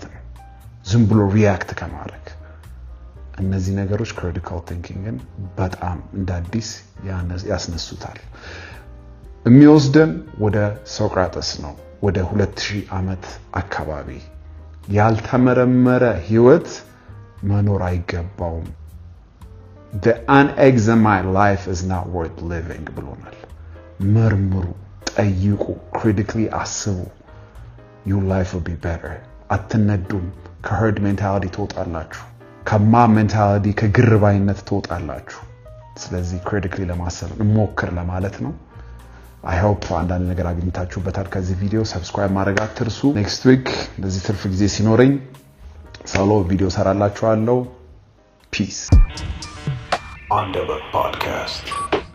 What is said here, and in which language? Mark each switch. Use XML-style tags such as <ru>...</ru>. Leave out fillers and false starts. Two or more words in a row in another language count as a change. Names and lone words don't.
<am>ነው ዝም ብሎ ሪአክት ከማድረግ እነዚህ ነገሮች</am> <en>critical thinking</en> <am>ን በጣም እንዳዲስ ያስነሱታል የሚወስደን ወደ ሶቅራጥስ ነው ወደ 2000 ዓመት አካባቢ ያልተመረመረ ህይወት መኖር አይገባውም</am> <en>The unexamined life is not worth living</en> <am>ብሎናል መርምሩ ጠይቁ critically አስቡ</am> <en>your life will be better</en> <am>አትነዱም ከ</am> <en>herd mentality</en> <am>ትወጣላችሁ ከማ mentality ከግርባይነት ትወጣላችሁ ስለዚህ critically ለማሰብ እንሞክር ለማለት ነው</am> <en>I hope</en> <am>አንዳንድ ነገር አግኝታችሁበታል ከዚህ ቪዲዮ subscribe ማድረግ አትርሱ</am> <en>next week</en> <am>ለዚህ ትርፍ ጊዜ ሲኖረኝ ሶሎ ቪዲዮ ሰራላችኋለሁ</am> <en>peace On the Podcast.</en>